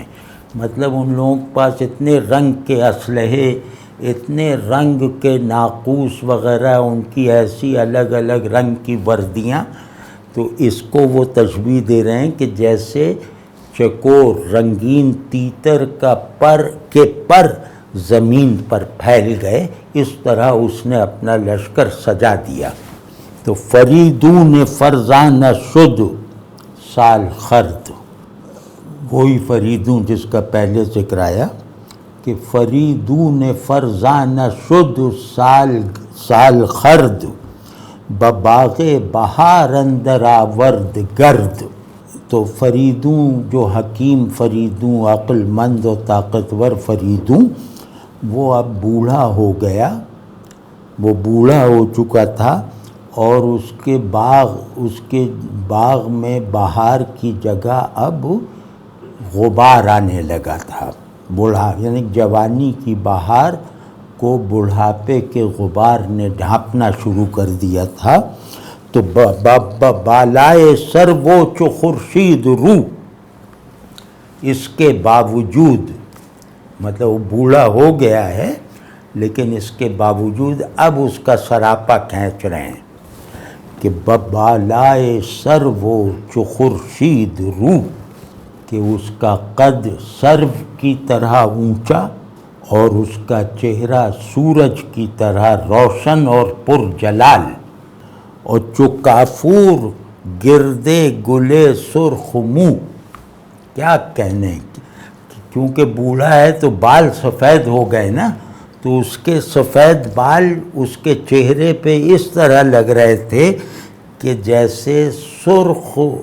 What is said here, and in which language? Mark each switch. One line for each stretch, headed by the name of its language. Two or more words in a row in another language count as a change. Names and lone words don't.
Urdu: مطلب ان لوگوں کے پاس اتنے رنگ کے اسلحے، اتنے رنگ کے ناقوس وغیرہ، ان کی ایسی الگ الگ رنگ کی وردیاں. تو اس کو وہ تشبیہ دے رہے ہیں کہ جیسے چکور رنگین تیتر کا پر زمین پر پھیل گئے، اس طرح اس نے اپنا لشکر سجا دیا.
Persian: تو فریدون فرزانہ شد سال خرد.
Urdu: وہی فریدون جس کا پہلے ذکر آیا کہ
Persian: فریدون فرزانہ شد سال خرد، بباغ بہار اندر آورد گرد.
Urdu: تو فریدون جو حکیم فریدون، عقل مند و طاقتور فریدون، وہ اب بوڑھا ہو گیا، وہ بوڑھا ہو چکا تھا، اور اس کے باغ میں بہار کی جگہ اب غبار آنے لگا تھا، یعنی جوانی کی بہار کو بڑھاپے کے غبار نے ڈھانپنا شروع کر دیا تھا، تو
Persian: بالائے سر وہ چو خورشید رو،
Urdu: اس کے باوجود، مطلب وہ بوڑھا ہو گیا ہے لیکن اس کے باوجود اب اس کا سراپا کھینچ رہے ہیں کہ
Persian: بالائے سر وہ چو خورشید رو،
Urdu: کہ اس کا قد سرو کی طرح اونچا اور اس کا چہرہ سورج کی طرح روشن اور پرجلال، اور
Persian: چو کافور گردے گلے سرخ منہ،
Urdu: کیا کہنے، کیونکہ بوڑھا ہے تو بال سفید ہو گئے نا، تو اس کے سفید بال اس کے چہرے پہ اس طرح لگ رہے تھے کہ جیسے سرخ